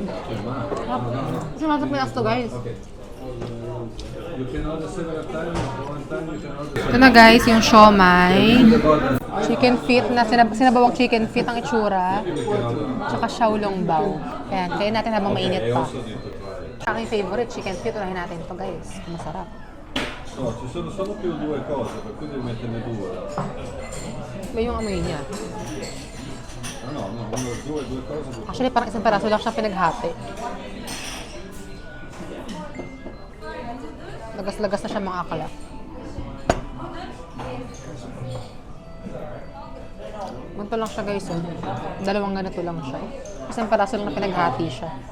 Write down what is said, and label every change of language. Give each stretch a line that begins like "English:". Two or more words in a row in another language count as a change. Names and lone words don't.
Filipino: Hot. Kasi nasa Pinas to guys. Ito na guys, yung siomai.
English: Chicken feet
Filipino: na sinabawang
English: chicken feet
Filipino: ang itsura. Tsaka xiaolong bao. Ayan, kaya natin habang mainit pa. Aking
English: favorite, chicken feet.
Filipino: Unahin natin to guys. Masarap.
Italian: No, ci sono solo più due cose, per cui devi metterne due.
Filipino: Ba yung amoy niya?
Italian: Ah no, no, uno, due cose.
Filipino: Actually, parang isang peraso lang siya pinaghati. Lagas-lagas na siya mga akala. Ganito lang siya guys, oh. Dalawang ganito lang siya. Isang peraso lang na pinaghati siya.